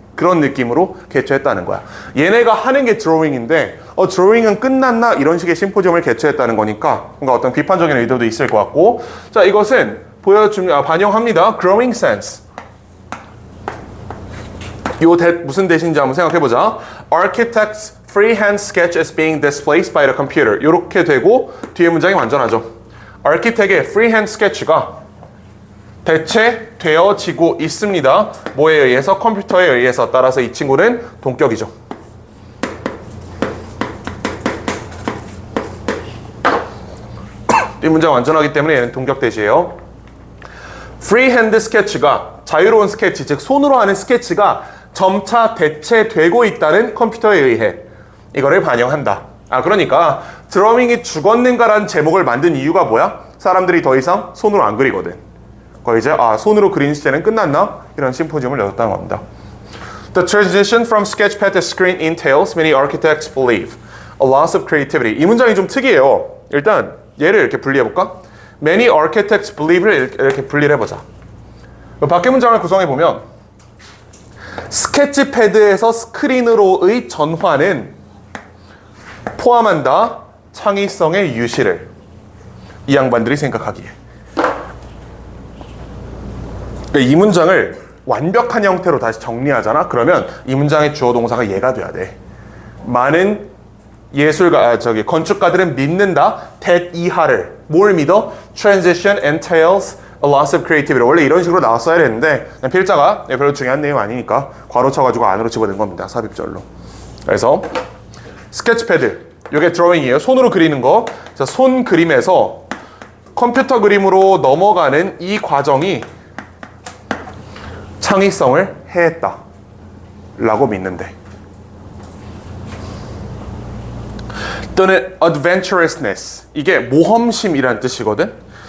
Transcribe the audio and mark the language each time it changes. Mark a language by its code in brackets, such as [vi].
[ko] 그런 느낌으로 개최했다는 거야. 얘네가 하는 게 드로잉인데 드로잉은 끝났나? 이런 식의 심포지엄을 개최했다는 거니까 뭔가 어떤 비판적인 의도도 있을 것 같고, 자, 이것은 반영합니다. [en] growing sense. [ko] 요 무슨 대신지 한번 생각해보자. [en] Architect's freehand sketch is being displaced by the computer. [ko] 요렇게 되고 뒤에 문장이 완전하죠. Architect의 freehand sketch가 대체되어지고 있습니다. 뭐에 의해서? 컴퓨터에 의해서. 따라서 이 친구는 동격이죠. 이 문장 완전하기 때문에 얘는 동격 대시예요. freehand sketch가 자유로운 스케치, 즉 손으로 하는 스케치가 점차 대체되고 있다는 컴퓨터에 의해 이거를 반영한다. 그러니까 드로잉이 죽었는가라는 제목을 만든 이유가 뭐야? 사람들이 더 이상 손으로 안 그리거든. 그거 이제 손으로 그리는 시대는 끝났나? 이런 심포지엄을 열었다는 겁니다. [en] The transition from sketchpad to screen entails, many architects believe, a loss of creativity. [ko] 이 문장이 좀 특이해요. 일단 얘를 이렇게 분리해볼까? [en] Many architects believe [ko] 를 이렇게 분리를 해보자. 밖에 문장을 구성해보면 스케치패드에서 스크린으로의 전환은 포함한다. 창의성의 유실을. 이 양반들이 생각하기에. 이 문장을 완벽한 형태로 다시 정리하잖아. 그러면 이 문장의 주어 동사가 얘가 돼야 돼. 많은 예술가, 건축가들은 믿는다. that 이하를. 뭘 믿어? [en] Transition entails a loss of creativity. [ko] 원래 이런 식으로 나왔어야 했는데 그냥 필자가 별로 중요한 내용 아니니까 괄호 쳐가지고 안으로 집어넣은 겁니다. 삽입절로. 그래서 스케치패드, 이게 드로잉이에요. 손으로 그리는 거. 자, 손 그림에서 컴퓨터 그림으로 넘어가는 이 과정이 창의성을 해했다 라고 믿는데, 또는 adventurousness, 이게 모험심이란 뜻이거든.